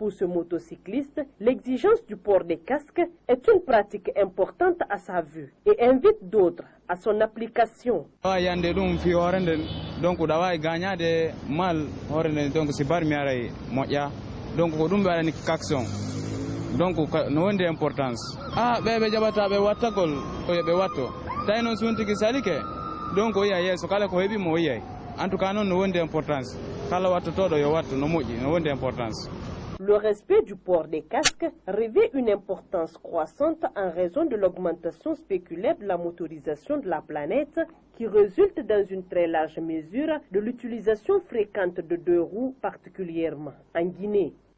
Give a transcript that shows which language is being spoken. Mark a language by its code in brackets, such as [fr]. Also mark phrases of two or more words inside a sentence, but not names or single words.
[fr] Pour ce motocycliste, l'exigence du port des casques est une pratique importante à sa vue et invite d'autres à son application. [ff] Donc no wonde importance ɓe jaɓata ɓe wattagol ɓe watto tawi noon suntiki salike donc o yiya yeeso kala ko heeɓi mo yiyay [fr] en tout cas [ff] noon no wonde importance kala wattotoɗo yo watto no moƴƴi no wonde importance. [fr] Le respect du port des casques revêt une importance croissante en raison de l'augmentation spéculaire de la motorisation de la planète qui résulte dans une très large mesure de l'utilisation fréquente de 2 roues, particulièrement en Guinée.